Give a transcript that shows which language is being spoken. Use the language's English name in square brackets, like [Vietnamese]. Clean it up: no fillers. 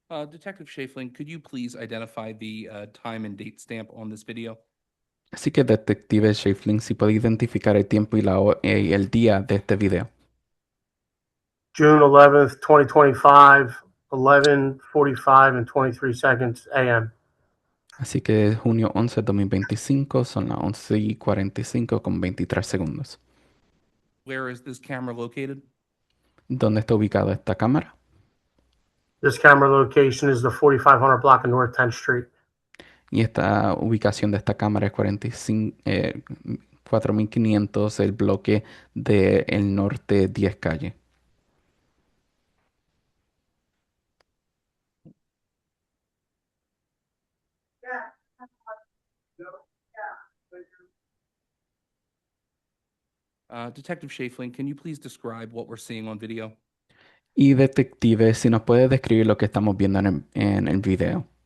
[English] Detective Schafling, could you please identify the time and date stamp on this video? [Spanish] Así que, detective Schafling, si puede identificar el tiempo y el día de este video. [English] June 11th, 2025, 11:45 and 23 seconds a.m. [Spanish] Así que junio 11, 2025, son las 11:45 con 23 segundos. [English] Where is this camera located? [Spanish] ¿Dónde está ubicada esta cámara? [English] This camera location is the 4500 block of North 10th Street. [Spanish] Y esta ubicación de esta cámara es 4500, el bloque del norte 10 calle. [English] Detective Schafling, can you please describe what we're seeing on video? [Spanish] Y detective, si nos puede describir lo que estamos viendo en el video.